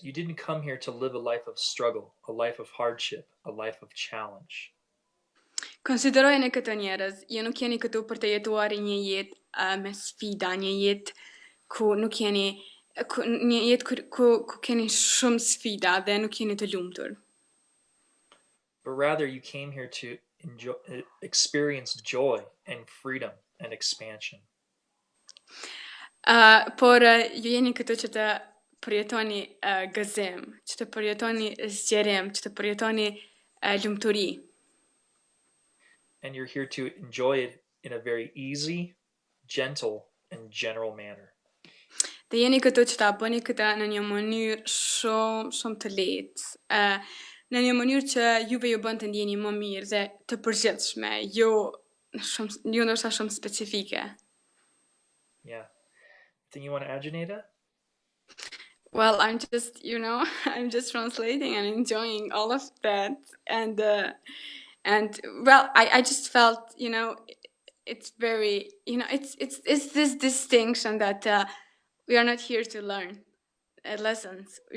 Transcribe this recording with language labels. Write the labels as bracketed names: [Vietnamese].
[English] You didn't come here to live a life of struggle, a life of hardship, a life of challenge. [Albanian] Konsiderojeni këtë njerëz, ju nuk jeni këtu për të jetuar një jetë me sfida, një jetë ku nuk jeni një jetë ku keni shumë sfida dhe nuk jeni të lumtur. [English] But rather, you came here to experience joy and freedom and expansion. [Albanian] Por ju jeni këtu që të përjetoni gëzim, që të përjetoni zgjerim, që të përjetoni lumturi. [English] And you're here to enjoy it in a very easy, gentle, and general manner. [Albanian] Dhe jeni këtu që ta bëni këtë në një mënyrë shumë të lehtë, në një mënyrë që juve ju bën të ndjeni më mirë dhe të përgjithshme, jo ndoshta shumë specifike. [English] Yeah. Anything you want to add, Xheneta? Well, I'm just, I'm just translating and enjoying all of that, and well, I just felt, it's very, it's this distinction that we are not here to learn lessons.